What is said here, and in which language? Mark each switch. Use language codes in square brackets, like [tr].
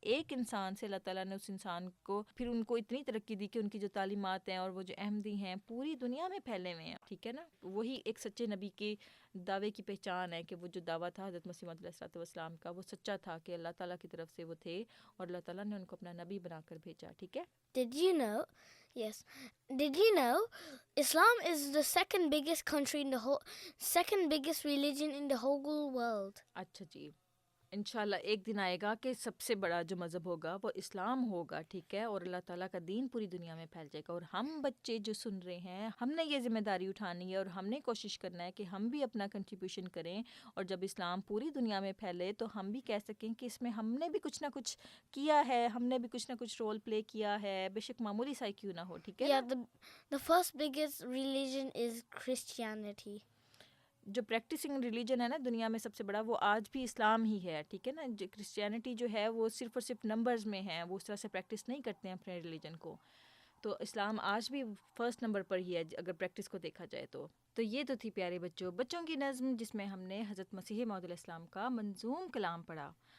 [ur] ایک انسان سے اللہ تعالیٰ نے اس انسان کو پھر ان کو اتنی ترقی دی کہ ان کی جو تعلیمات ہیں اور وہ جو احمدی ہیں پوری دنیا میں پھیلے ہوئے ہیں. ٹھیک ہے نا. وہی ایک سچے نبی کے دعوے کی پہچان ہے کہ وہ جو دعویٰ تھا حضرت مسیح موعود علیہ الصلوۃ والسلام کا, وہ سچا تھا کہ اللہ تعالیٰ کی طرف سے وہ تھے, اور اللہ تعالیٰ نے ان کو اپنا نبی بنا کر بھیجا. ٹھیک ہے. [en] Did you know? Yes. Did you know Islam is the second biggest religion in the whole world? [ur] اچھا جی. انشاءاللہ ایک دن آئے گا کہ سب سے بڑا جو مذہب ہوگا وہ اسلام ہوگا، ٹھیک ہے، اور اللہ تعالیٰ کا دین پوری دنیا میں پھیل جائے گا، اور ہم بچے جو سن رہے ہیں ہم نے یہ ذمہ داری اٹھانی ہے اور ہم نے کوشش کرنا ہے کہ ہم بھی اپنا کنٹریبیوشن کریں، اور جب اسلام پوری دنیا میں پھیلے تو ہم بھی کہہ سکیں کہ اس میں ہم نے بھی کچھ نہ کچھ کیا ہے، ہم نے بھی کچھ نہ کچھ رول پلے کیا ہے، بے شک معمولی سا ہی کیوں نہ ہو، ٹھیک ہے [en] Yeah, [ur] نا؟ [en] the first biggest religion is Christianity. [ur] جو پریکٹسنگ ریلیجن ہے نا دنیا میں سب سے بڑا، وہ آج بھی اسلام ہی ہے، ٹھیک ہے نا. کرسچینٹی جو ہے وہ صرف اور صرف نمبرز میں ہے، وہ اس طرح سے پریکٹس نہیں کرتے ہیں اپنے ریلیجن کو. تو اسلام آج بھی فرسٹ نمبر پر ہی ہے اگر پریکٹس کو دیکھا جائے تو یہ تو تھی پیارے بچوں کی نظم، جس میں ہم نے حضرت مسیح موعود علیہ السلام کا منظوم کلام پڑھا.